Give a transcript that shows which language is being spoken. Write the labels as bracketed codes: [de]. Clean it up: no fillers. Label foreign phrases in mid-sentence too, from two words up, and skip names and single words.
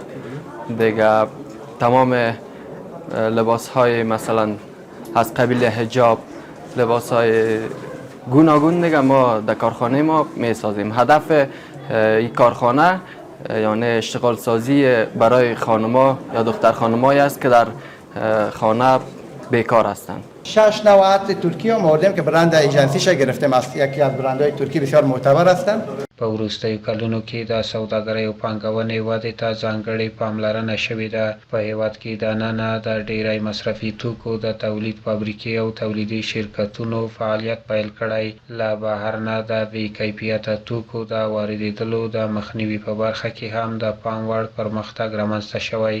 [fa] دیگه تمام لباس‌های مثلا از قبیل حجاب، لباس‌های گوناگون دیگه ما در کارخانه ما می‌سازیم. هدف این کارخانه یعنی اشتغال سازی برای خانم‌ها یا دختر خانم‌هایی است که در خانه بیکار هستند. 6 نوع عطر ترکی هم آوردیم که [en] brand agency [fa] گرفتیم از یکی از برندهای ترکی بسیار معتبر هستند. [ps] په وروستیو کلونو کې د سوداګرۍ او پانګونې ودې ته ځانګړې پاملرنه شوې ده. په هېواد کې دننه د ډېری مصرفي توکو د تولید فابریکې او تولیدي شرکتونو فعالیت پیل کړی. له بهر نه د بې کیفیته توکو د واردېدلو د مخنیوي په برخه کې هم د پام وړ پرمختګ رامنځته شوی.